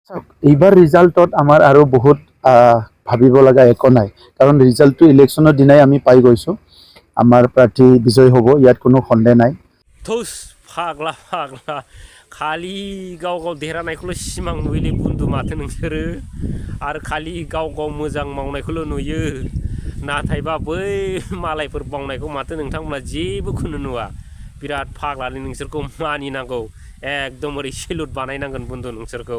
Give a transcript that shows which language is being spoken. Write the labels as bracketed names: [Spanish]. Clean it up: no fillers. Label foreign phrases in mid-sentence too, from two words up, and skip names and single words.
[Assamese] এইবাৰ ৰিজাল্টত আমাৰ আৰু বহুত ভাবিব লগা একো নাই, কাৰণ ৰিজাল্টটো ইলেকশ্যনৰ দিনাই আমি পাই গৈছোঁ। আমাৰ প্ৰাৰ্থী বিজয় হ'ব, ইয়াত কোনো সন্দেহ নাই। [Bodo] थौस फाग्ला फाग्ला खालि गाव गाव देरहानायखौल' सिमां नुयोलै बुन्दु माथो नोंसोरो आरो खालि गाव गाव मोजां मावनायखौल' नुयो, नाथायबा बै मालायफोर मावनायखौ माथो नोंथांमोना जेबोखौनो नुवा। बिराद फाग्लालै नोंसोरखौ मानिनांगौ, एकदम ओरै सेलुट बानायनांगोन बुन्दु नोंसोरखौ।